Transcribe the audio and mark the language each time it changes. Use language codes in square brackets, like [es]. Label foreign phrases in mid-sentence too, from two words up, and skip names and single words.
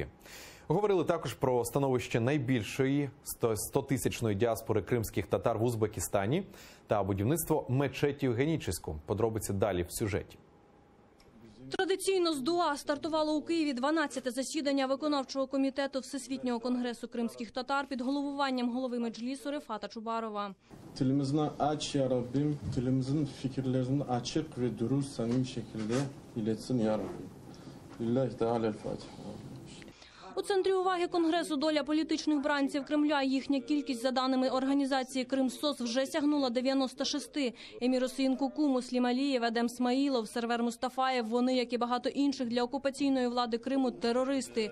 [uk] Говорили також про становище найбільшої 100-тисячної діаспори кримських татар в Узбекистані та будівництво мечеті в Генічеську. Подробиці далі в сюжеті. Традиційно з Дуа стартувало у Києві 12-те засідання виконавчого комітету Всесвітнього конгресу кримських татар під головуванням голови меджлісу Рефата Чубарова. [crh] Тілімізden aç ya Rabbim, тілімізden fikirlerini açık ve dürüst samimi şekilde iletsin ya Rabbim. [ar] لله تعالى الفاتحة. [uk] У центрі уваги Конгресу доля політичних бранців Кремля. Їхня кількість, за даними організації «Кримсос», вже сягнула 96. Емір Осеїн Куку, Муслім Алієв, Едем Смаїлов, Сервер Мустафаєв – вони, як і багато інших, для окупаційної влади Криму – терористи.